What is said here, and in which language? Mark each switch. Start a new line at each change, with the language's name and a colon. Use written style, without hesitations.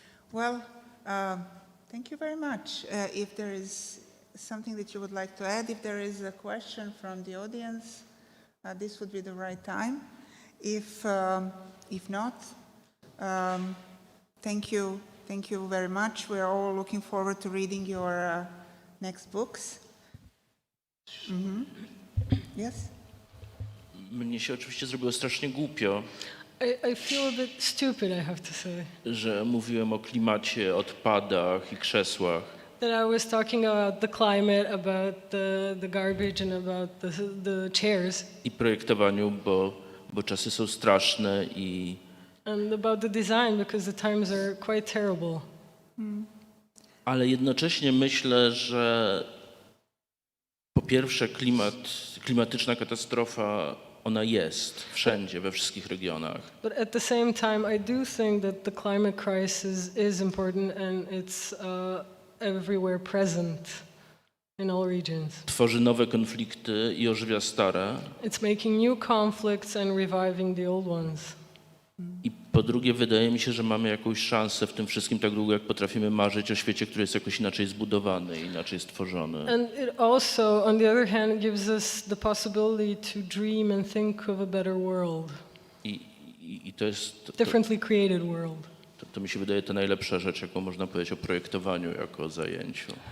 English: Well, thank you very much. If there is something that you would like to add, if there is a question from the audience, this would be the right time. If not, thank you very much. We are all looking forward to reading your next books. Yes?
Polish: Mnie się oczywiście zrobiło strasznie głupio,
English: I feel a bit stupid, I have to say,
Polish: że mówiłem o klimacie, odpadach i krzesłach.
English: that I was talking about the climate, about the garbage, and about the chairs,
Polish: I projektowaniu, bo czasy są straszne
English: and about the design, because the times are quite terrible.
Polish: ale jednocześnie myślę, że po pierwsze klimatyczna katastrofa, ona jest wszędzie, we wszystkich regionach.
English: But at the same time, I do think that the climate crisis is important, and it's everywhere present in all regions.
Polish: Tworzy nowe konflikty i ożywia stare.
English: It's making new conflicts and reviving the old ones.
Polish: I po drugie, wydaje mi się, że mamy jakąś szansę w tym wszystkim tak długo, jak potrafimy marzyć o świecie, który jest jakoś inaczej zbudowany, inaczej stworzony.
English: And it also, on the other hand, gives us the possibility to dream and think of a better world,
Polish: I to jest...
English: differently created world.
Polish: To mi się wydaje ta najlepsza rzecz, jaką można powiedzieć o projektowaniu jako o zajęciu.